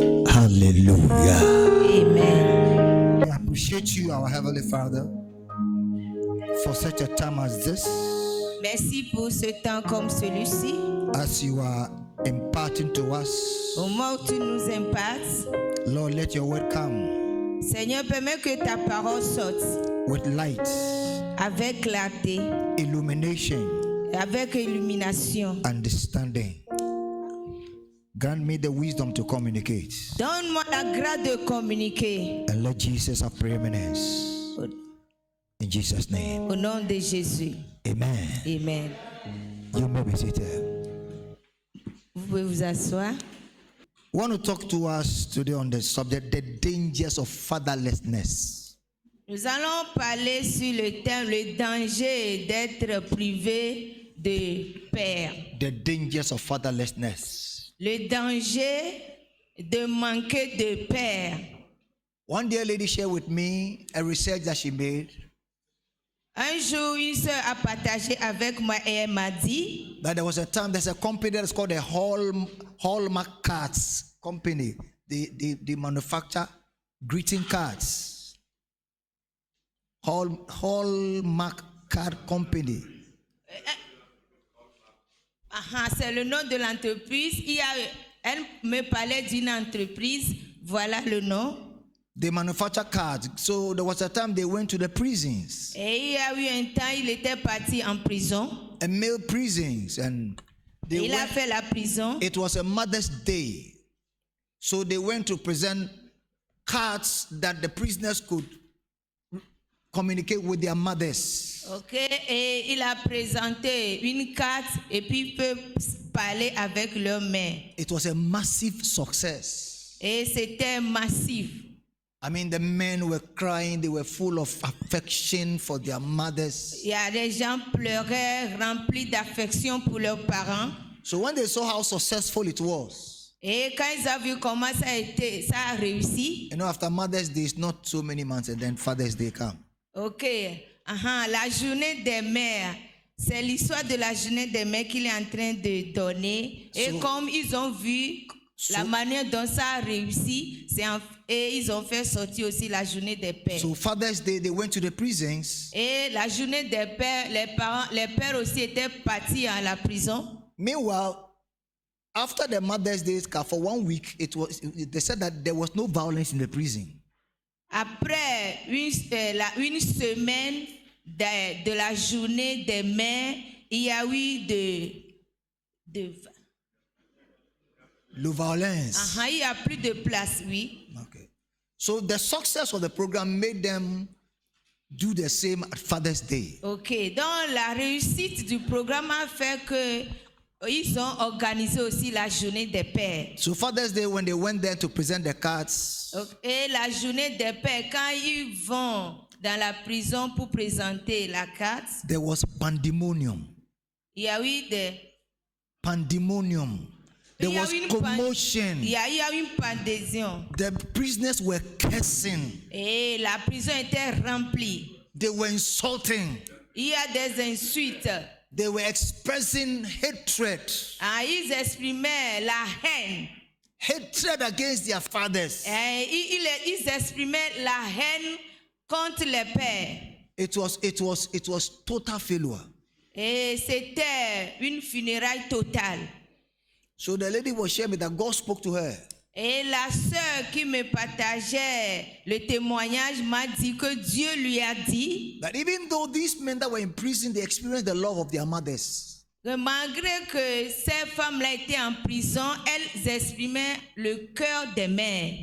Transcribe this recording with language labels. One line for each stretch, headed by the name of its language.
English: Hallelujah. Amen. I appreciate you, our Heavenly Father, for such a time as this,
French: Merci pour ce temps comme celui-ci.
English: as you are imparting to us.
French: Au moment où tu nous impartes,
English: Lord, let your word come
French: Seigneur, permets que ta parole sorte
English: with light,
French: avec clarté,
English: illumination,
French: avec illumination.
English: understanding. Grant me the wisdom to communicate,
French: Donne-moi la grâce de communiquer.
English: and let Jesus have preeminence. In Jesus' name,
French: Au nom de Jésus.
English: amen. Amen. You may be seated.
French: Vous pouvez vous asseoir.
English: I want to talk to us today on the subject, the dangers of fatherlessness.
French: Nous allons parler sur le thème, le danger d'être privé de père.
English: The dangers of fatherlessness.
French: Le danger de manquer de père.
English: One dear lady shared with me a research that she made
French: Un jour, une sœur a partagé avec moi et elle m'a dit
English: that there was a time, there's a company that's called the Hallmark Cards Company. They manufacture greeting cards. Hallmark Card Company.
French: c'est le nom de l'entreprise. Elle me parlait d'une entreprise. Voilà le nom.
English: They manufacture cards. So there was a time they went to the prisons,
French: Et il y a eu un temps, il était parti en prison.
English: and male prisons, and they
French: Il a
English: went,
French: fait la prison.
English: it was a Mother's Day. So they went to present cards that the prisoners could communicate with their mothers.
French: Ok, et il a présenté une carte et puis ils peuvent parler avec leur mère.
English: It was a massive success.
French: Et c'était massif.
English: I mean, the men were crying, they were full of affection for their mothers.
French: Il y a des gens pleuraient, remplis d'affection pour leurs parents.
English: So when they saw how successful it was,
French: Et quand ils ont vu comment ça a réussi,
English: you know, after Mother's Day, it's not so many months, and then Father's Day come.
French: ok, la journée des mères, c'est l'histoire de la journée des mères qu'il est en train de donner. Et comme ils ont vu la manière dont ça a réussi, et ils ont fait sortir aussi la journée des pères.
English: So Father's Day, they went to the prisons.
French: Et la journée des pères, les pères aussi étaient partis à la prison.
English: Meanwhile, after the Mother's Day, for 1 week, they said that there was no violence in the prison.
French: Après une semaine de la journée des mères, il y a eu de violence. il n'y a plus de place, oui.
English: Okay. So the success of the program made them do the same at Father's Day.
French: Ok, donc la réussite du programme a fait que ils ont organisé aussi la journée des pères.
English: So Father's Day, when they went there to present the cards,
French: Et la journée des pères, quand ils vont dans la prison pour présenter la carte,
English: there was pandemonium.
French: il y a eu
English: Pandemonium. There was commotion.
French: Il y a eu une pandémie.
English: The prisoners were cursing.
French: Et la prison était remplie.
English: They were insulting.
French: Il y a des insultes.
English: They were expressing hatred.
French: Ils exprimaient la haine.
English: Hatred against their fathers.
French: Ils exprimaient la haine contre les pères.
English: It was total failure.
French: Et c'était une funéraille totale.
English: So the lady was sharing that God spoke to her.
French: Et la sœur qui me partageait le témoignage m'a dit que Dieu lui a dit
English: That even though these men that were in prison, they experienced the love of their mothers.
French: que malgré que ces femmes-là étaient en prison, elles exprimaient le cœur des mères.